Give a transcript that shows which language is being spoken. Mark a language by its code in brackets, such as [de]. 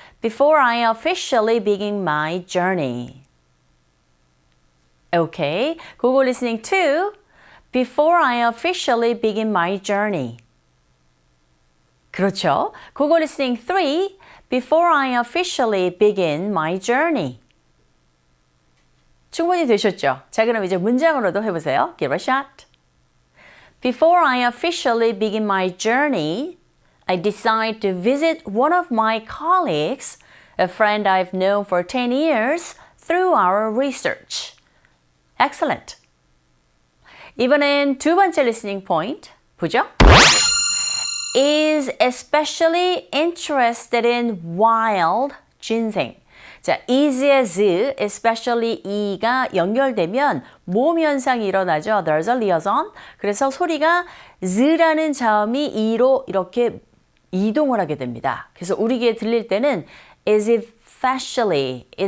[en] Before I officially begin my journey. Okay. Google listening 2. Before I officially begin my journey. [ko] 그렇죠. [en] Google listening 3. Before I officially begin my journey. [ko] 충분히 되셨죠? 자, 그럼 이제 문장으로도 해보세요. [en] Give a shot. Before I officially begin my journey, I decide to visit one of my colleagues, a friend I've known for 10 years, through our research. Excellent. [ko] 이번엔 두 번째 listening point 보죠. [en] Is especially interested in wild ginseng. [ko] 자, is, especially e가 연결되면 모음 현상이 일어나죠. [en] There's a liaison. [ko] 그래서 소리가 z라는 자음이 e로 이렇게 이동을 하게 됩니다. 그래서 우리 귀에 들릴 때는 [en] is especially.